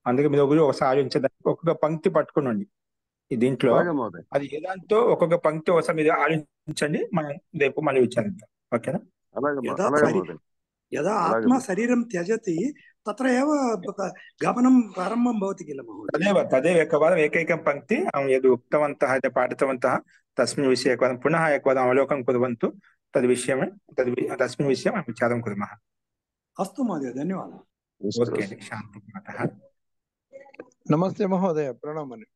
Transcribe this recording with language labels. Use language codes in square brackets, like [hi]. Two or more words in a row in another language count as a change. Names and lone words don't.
[te] అందుకే మీరు ఒకసారి ఆలోచించడానికి ఒక్కొక్క పంక్తి పట్టుకునండి ఈ దీంట్లో. అలాగే మహోదయ. అది ఏదాంతో ఒక్కొక్క పంక్తి ఒకసారి మీరు ఆలోచించండి, మనం రేపు మళ్ళీ విచారిద్దాం. ఓకేనా? [sa] యదా ఆత్మ శరీరం త్యజతి తత్ర ఏవ గమనం ప్రారంభం భవతి కిల మహోదయ. తదేవ एकवारम् एकैकं पंक्ति यद् उक्तवन्तः यद् पाठितवन्तः तस्मिन् विषये एकवारं पुनः एकवारम् अवलोकनं कुर्वन्तु. तस्मिन् विषये वयं विचारं कुर्मः. अस्तु महोदय, धन्यवादः. ओके, शान्ति मातः. नमस्ते महोदय, प्रणाम.